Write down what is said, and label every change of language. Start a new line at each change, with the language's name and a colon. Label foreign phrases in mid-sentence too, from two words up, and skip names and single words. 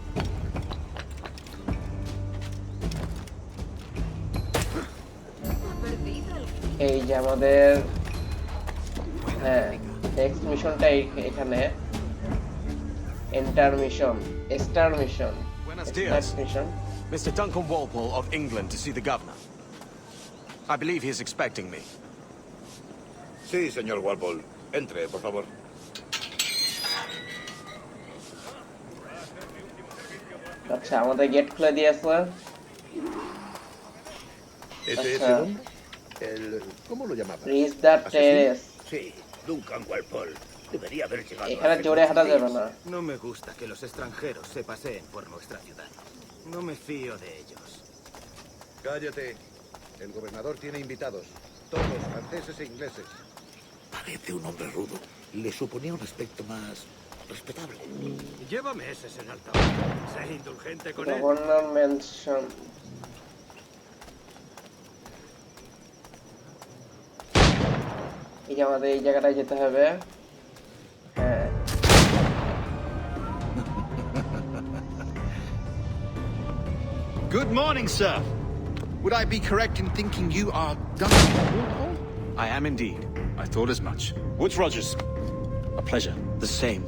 Bangla: এই যে আমাদের, হ্যাঁ, নেক্সট মিশনটা এখানে।
English: enter mission, star mission,
Spanish: Buenos
English: স্টার
Spanish: dias.
English: মিশন। Mr. Duncan Walpole of England to see the governor. I believe he is expecting me.
Spanish: Sí, señor Walpole. Entre, por favor.
Bangla: আচ্ছা, আমাদের গেট খুলে দিয়েছে।
Spanish: ¿Ese es
Bangla: আচ্ছা,
Spanish: el hombre? ¿Cómo lo llamaba?
English: reach the
Spanish: ¿Asesino?
English: টেরেস।
Spanish: Sí, Duncan Walpole. Debería haber llegado
Bangla: এখানে
Spanish: hace
Bangla: জোরে
Spanish: muchos
Bangla: হাঁটা যাবে
Spanish: días.
Bangla: না।
Spanish: No me gusta que los extranjeros se paseen por nuestra ciudad. No me fío de ellos. Cállate. El gobernador tiene invitados. Todos franceses e ingleses. Parece un hombre rudo. Le suponía un aspecto más respetable. Llévame ese en altavoz. Sé indulgente con él.
English: governor mansion.
Bangla: এই যে আমাদের এই জায়গাটায় যেতে হবে। হ্যাঁ,
English: Good morning, sir. Would I be correct in thinking you are Duncan Walpole? I am indeed. I thought as much. Woods Rogers. A pleasure. The same.